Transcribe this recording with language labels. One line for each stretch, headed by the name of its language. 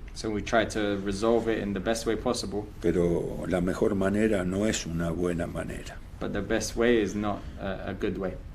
English: So we try to resolve it in the best way possible.
Spanish: Pero la mejor manera no es una buena manera.
English: But the best way is not a good way.